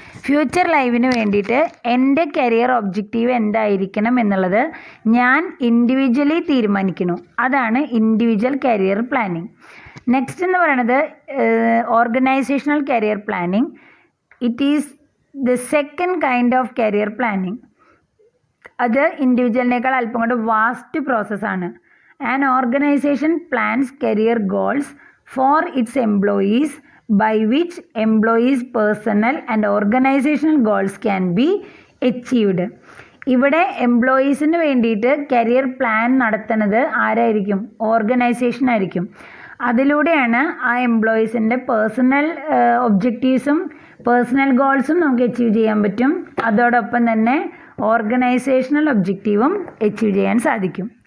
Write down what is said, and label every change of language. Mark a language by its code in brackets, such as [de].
[ml] Future ലൈഫിന് വേണ്ടിയിട്ട് എൻ്റെ കരിയർ ഒബ്ജക്റ്റീവ് എന്തായിരിക്കണം എന്നുള്ളത് ഞാൻ ഇൻഡിവിജ്വലി തീരുമാനിക്കുന്നു. അതാണ് ഇൻഡിവിജ്വൽ കരിയർ പ്ലാനിങ്. നെക്സ്റ്റ് എന്ന് പറയുന്നത് organisational career planning. [en] It is the second kind of career planning. [ml] അത് ഇൻഡിവിജ്വലിനേക്കാൾ അല്പം കൊണ്ട് വാസ്റ്റ് പ്രോസസ്സാണ്. [en] An organisation plans career goals for its employees by which employees' personal and organizational goals can be achieved. [ml] ഇവിടെ എംപ്ലോയീസിന് വേണ്ടിയിട്ട് career plan നടത്തുന്നത് ആരായിരിക്കും? Organisation ആയിരിക്കും. അതിലൂടെയാണ് ആ എംപ്ലോയീസിൻ്റെ പേഴ്സണൽ ഒബ്ജക്റ്റീവ്സും പേഴ്സണൽ ഗോൾസും നമുക്ക് അച്ചീവ് ചെയ്യാൻ പറ്റും. അതോടൊപ്പം തന്നെ ഓർഗനൈസേഷണൽ ഒബ്ജക്റ്റീവും അച്ചീവ് ചെയ്യാൻ സാധിക്കും.